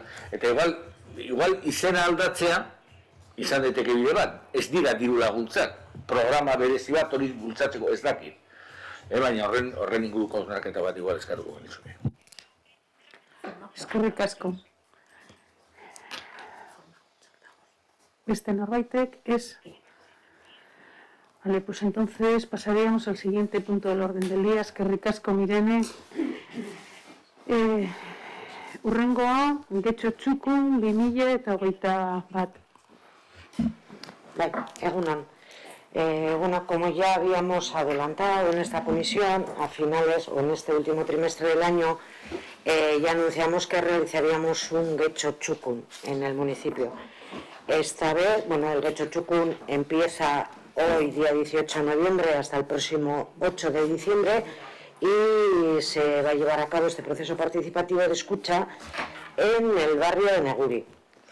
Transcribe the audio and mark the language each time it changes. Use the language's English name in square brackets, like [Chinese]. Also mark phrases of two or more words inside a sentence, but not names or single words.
[Basque] Eta igual izena aldatzea, izan daiteke bide bat, ez dira diru laguntzak, programa berezi bat hori bultzatzeko ez dakit. Baina horren inguruko hausnarketa bat igual eskatuko genizuke. Eskerrik asko. Beste norbaitek ez. [Spanish] Vale, pues entonces pasaríamos al siguiente punto del orden del día. [Basque] Eskerrik asko, Mirene. Hurrengoa, Getxo Txukun 2021. Bai, egunon. [Spanish] Bueno, como ya habíamos adelantado en esta comisión, a finales o en este último trimestre del año, ya anunciamos que realizaríamos un Getxo Txukun en el municipio. Esta vez, bueno, el Getxo Txukun empieza hoy, día 18 de noviembre, hasta el próximo 8 de diciembre, y se va a llevar a cabo este proceso participativo de escucha en el barrio de Neguri.